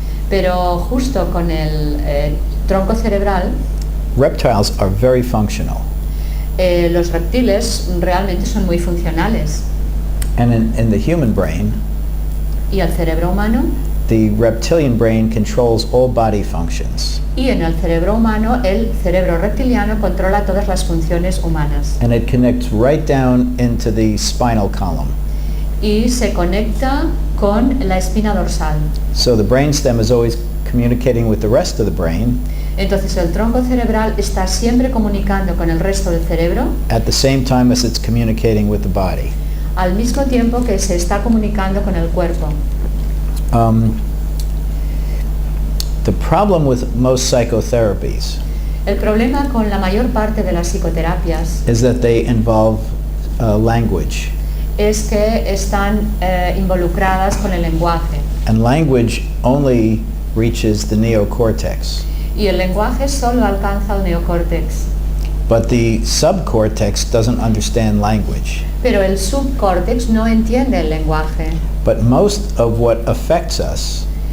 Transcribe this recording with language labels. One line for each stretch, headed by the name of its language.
Spanish: Pero justo con el tronco cerebral,
English: reptiles are very functional.
Spanish: los reptiles realmente son muy funcionales.
English: And in the human brain,
Spanish: Y el cerebro humano,
English: the reptilian brain controls all body functions,
Spanish: y en el cerebro humano, el cerebro reptiliano controla todas las funciones humanas.
English: and it connects right down into the spinal column.
Spanish: Y se conecta con la espina dorsal.
English: So the brainstem is always communicating with the rest of the brain
Spanish: Entonces el tronco cerebral está siempre comunicando con el resto del cerebro
English: at the same time as it's communicating with the body.
Spanish: al mismo tiempo que se está comunicando con el cuerpo.
English: The problem with most psychotherapies
Spanish: El problema con la mayor parte de las psicoterapias
English: is that they involve language,
Spanish: es que están involucradas con el lenguaje.
English: and language only reaches the neocortex.
Spanish: Y el lenguaje solo alcanza el neocórtex.
English: But the subcortex doesn't understand language.
Spanish: Pero el subcórtex no entiende el lenguaje.
English: But most of what affects us